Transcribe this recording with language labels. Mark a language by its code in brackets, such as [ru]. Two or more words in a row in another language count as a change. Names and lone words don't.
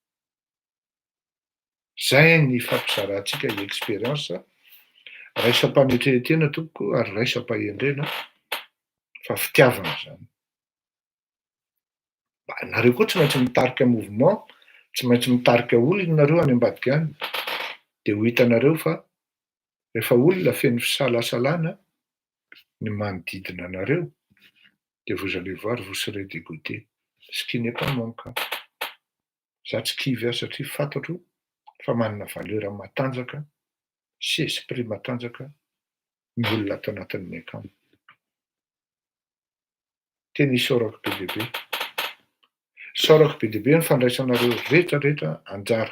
[mg] Zay ny fampizarantsika expérience raisam-panetrehetena tompoko ary raisam-pahendrena fa fitiavana zany. Nareo koa tsy maintsy mitarika mouvement, tsy maintsy mitarika olona nareo any ambadika any. De ho hitanareo fa rehefa olona feno fisalasalana ny manodidina anareo de [fr] vous allez voir vous serez dégoûté. Ce qui n'est pas mon cas. [mg] Za tsy kivy aho satria fantatro fa manana valeur matanjaka sy esprit matanjaka ny olona ato anatin'ny akamo. Tena isaorako be dia be. Isaorako be dia be ny fandraisanareo rehetrarehetra anjara.